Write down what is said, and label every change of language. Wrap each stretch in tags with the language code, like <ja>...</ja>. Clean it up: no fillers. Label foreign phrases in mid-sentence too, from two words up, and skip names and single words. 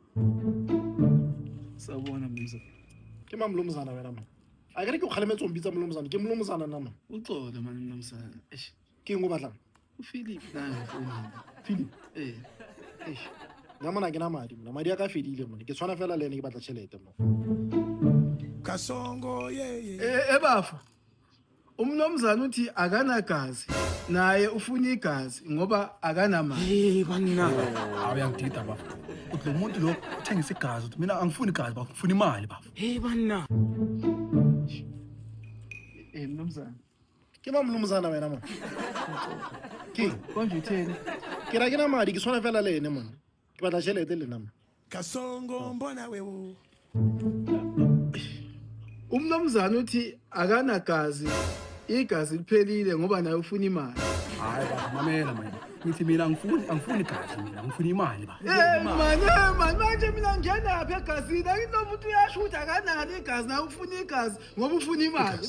<zu>Sawubona mnumzane.</zu> <st>Ke mamlumzana wena man. Akere ke o kgalemetse o mbitsa mlumzana, ke mlumzana na man.</st> <zu>Uxolo manje mnumzane. Eish,</zu> <st>Ke eng o batlang?</st> <zu>uPhilip naye ufonile. Philip. Eish,</zu> <st>Nna mona ke na madi mona. Madi a ka fedile mona. Ke tshwana fela le ene ke batla tšhelete mona.</st> <zu>Kasongo bafo. Umnumzane uthi akanagazi. Naye ufuna igazi ngoba akanamali. banna. Awuyangidida bafo. Uthi lo muntu lo uthengisa igazi uthi mina angifuni igazi bafo, ngifuna imali bafo. Banna. Mnumzane.</zu> <st>Ke mamlumzana wena man. Ke</st> <zu>Konje utheni?</zu> <st>ke ra ke na madi ke tshwana fela le ene mona. Ke batla tšhelete le nna man.</st> <sw>Kasongo mbona wewe.</sw> <zu>Umnumzane uthi akanagazi. Igazi liphelile ngoba naye ufuna imali. Hayi bafo, mamela manje. Ngithi mina angifuni igazi mina, ngifuna imali bafo. Manje mina ngiyana lapha egazini akunomuntu uyasho ukuthi akanalo igazi naye ufuna igazi ngoba ufuna imali.</zu>